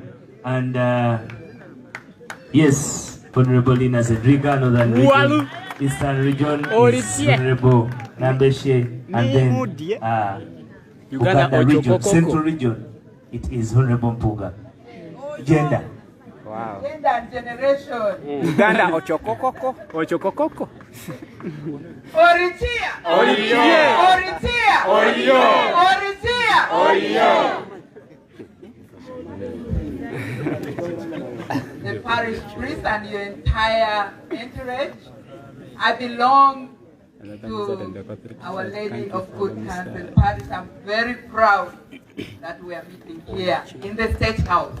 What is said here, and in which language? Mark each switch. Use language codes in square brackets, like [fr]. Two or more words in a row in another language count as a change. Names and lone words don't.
[en] And yes, Honorable Lina Zedriga, Northern region, Eastern region is Honorable Nambeshe, and then Uganda region, Central region, it is Honorable Mpuga. gender. Wow. Gender and generation. Uganda ochokokoko. Ochokokoko. Oritia. Oriyo. Oritia. Oriyo. Oritia. Oriyo. The parish priest and your entire entourage, I belong to Our Lady of Good Counsel Parish. I'm very proud that we are meeting here in the State House.